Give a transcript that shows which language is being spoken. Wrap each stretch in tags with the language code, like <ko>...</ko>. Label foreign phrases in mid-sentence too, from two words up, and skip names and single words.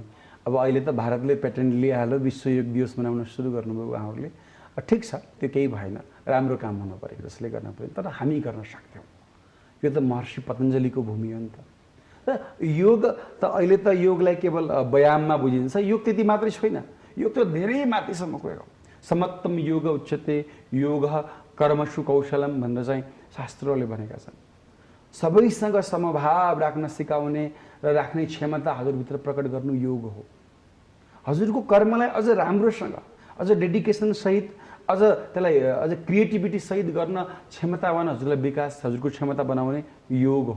<ne>अब अहिले त भारतले पेटेन्ट लिइहाल्यो, विश्व योग दिवस मनाउन सुरु गर्नुभयो उहाँहरूले। ठिक छ, त्यो केही भएन, राम्रो काम हुनु पऱ्यो, जसले गर्न पऱ्यो। तर हामी गर्न सक्थ्यौँ। यो त महर्षि पतञ्जलीको भूमि हो नि त। र योग त अहिले त योगलाई केवल व्यायाममा बुझिन्छ, योग त्यति मात्रै छैन, योग त धेरै माथिसम्म गयो।</ne> <sa>समत्तम योग उच्यते योग कर्मसु कौशलम</sa> <ne>भनेर चाहिँ शास्त्रहरूले भनेका छन्। सबैसँग समभाव राख्न सिकाउने र राख्ने क्षमता हजुरभित्र प्रकट गर्नु योग हो। हजुरको कर्मलाई अझ राम्रोसँग, अझ डेडिकेसन सहित, अझ त्यसलाई अझ क्रिएटिभिटी सहित गर्न क्षमतावान हजुरलाई विकास, हजुरको क्षमता बनाउने योग हो।</ne>